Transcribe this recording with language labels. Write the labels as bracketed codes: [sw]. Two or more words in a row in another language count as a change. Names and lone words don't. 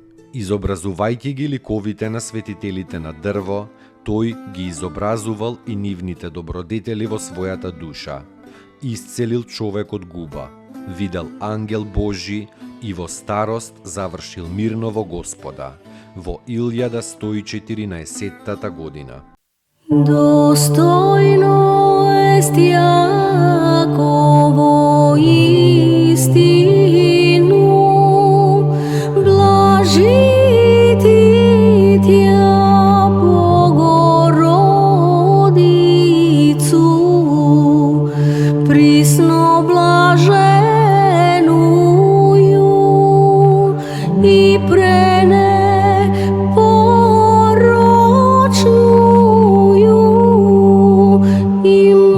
[mk] Изобразувајќи ги ликовите на светителите на дрво, тој ги изобразувал и нивните добродетели во својата душа. Исцелил човек од губа, видел ангел Божи и во старост завршил мирно во Господа, во 1114 година. [cu] Достойно ест Јаково истину, блажити Тја Богородицу, присно блаженују и пренепорочнују и